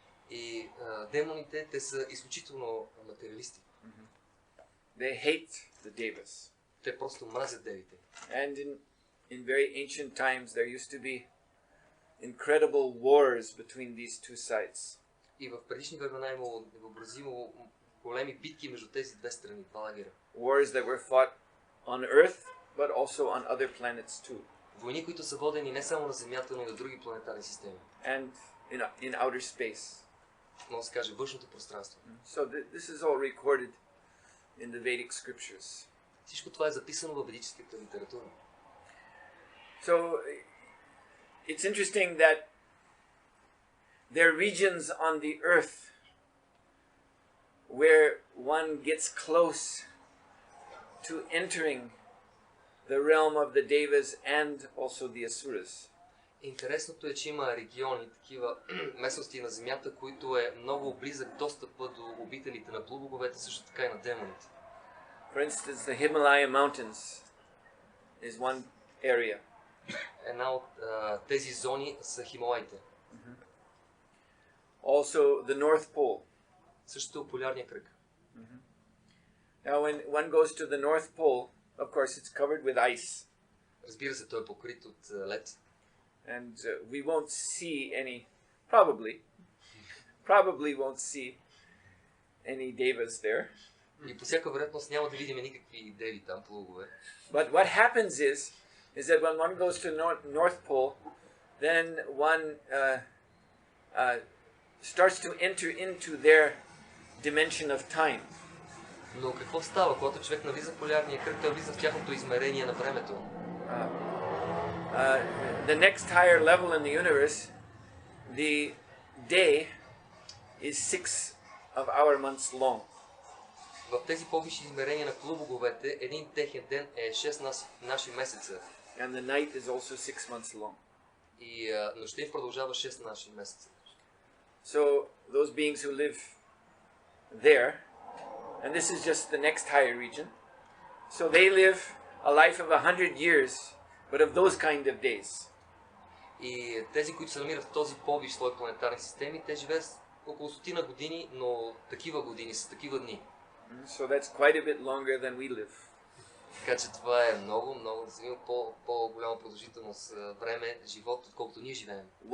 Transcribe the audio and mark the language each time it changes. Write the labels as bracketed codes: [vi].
[bg] И демоните, те са изключително материалисти. [en] They hate the devas. [bg] Те просто мразят девите. [en] And in very ancient times there used to be incredible wars between these two sides. [bg] И в предишни времена имало невъобразимо големи битки между тези две страни, два лагера. [en] Wars that were fought on Earth, but also on other planets too. [bg] Войни, които са водени не само на Земята, но и на други планетарни системи. [en] And in outer space. [bg] Може да се каже външното пространство. [en] So this is all recorded in the Vedic scriptures. [bg] Всичко това е записано във ведическата литература. [en] So it's interesting that there are regions on the earth where one gets close to entering the realm of the devas and also the asuras. [bg] Интересното е, че има региони, такива местности на Земята, които е много близък достъпа до обителите на полубоговете, също така и на демоните. [en] For instance, the Himalaya mountains is one area. [bg] Една от тези зони са Хималаите. [en] Also the North Pole. [bg] Също полярния кръг. [en] Now when one goes to the North Pole, of course it's covered with ice. [bg] Разбира се, той е покрит от лед. [en] And we won't see any, probably won't see any devas there. [bg] И по всяка вероятност няма да видим никакви деви там, полугове. [en] But what happens is that when one goes to North Pole, then one starts to enter into their dimension of time. [bg] Но какво става, когато човек навлиза в полярния кръг, той влиза в тяхното измерение на времето? [en] The next higher level in the universe, the day is 6 of our months long. [bg] В тези по-висши измерения на полубоговете, един техен ден е 6 наши месеца. [en] And the night is also 6 months long. [bg] И нощта им продължава 6 наши месеца. [en] So those beings who live there, and this is just the next higher region, so they live a life of 100 years, but of those kind of days. [bg] И тези, които се намират в този по-висш слой планетарни системи, те живеят около 100 години, но такива години с такива дни. [en] So that's quite a bit longer than we live. [bg] Така че това е много по-голяма продължителност време, живот, отколкото ние живеем.